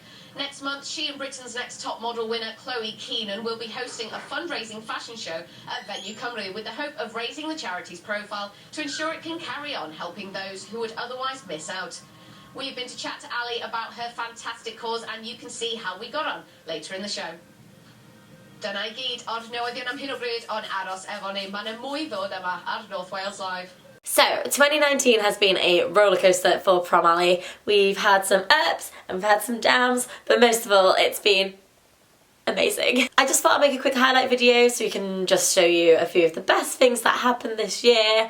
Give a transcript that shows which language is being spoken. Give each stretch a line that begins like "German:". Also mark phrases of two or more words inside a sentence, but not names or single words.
English: Next month, she and Britain's Next Top Model winner Chloe Keenan will be hosting a fundraising fashion show at Venue Cymru with the hope of raising the charity's profile to ensure it can carry on helping those who would otherwise miss out. We've been to chat to Ally about her fantastic cause, and you can see how we got on later in the show.
Welsh: Dyna I gyd o'r newyddion am hyn o bryd, ond aros efo ni. Mae 'na mwy ddod yma ar North Wales Live.
English: So, 2019 has been a rollercoaster for Prom Ally. We've had some ups and we've had some downs, but most of all, it's been amazing. I just thought I'd make a quick highlight video so we can just show you a few of the best things that happened this year.